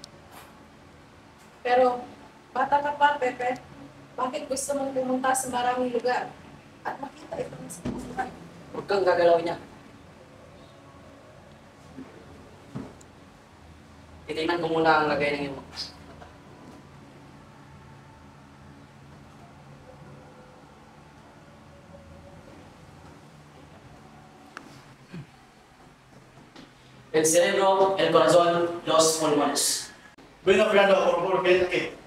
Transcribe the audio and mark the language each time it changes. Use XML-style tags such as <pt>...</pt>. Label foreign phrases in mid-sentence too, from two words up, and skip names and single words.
<tl>Pero, bata ka pa, Pepe. Bakit gusto mong pumunta sa maraming lugar at makita ito ng sa Huwag kang gagalaw niya. Titignan ko muna ang lagay ng iyong mata.</tl> <es>El cerebro, el corazón, los pulmones. Bueno, Fernando, por favor, quédate aquí.</es>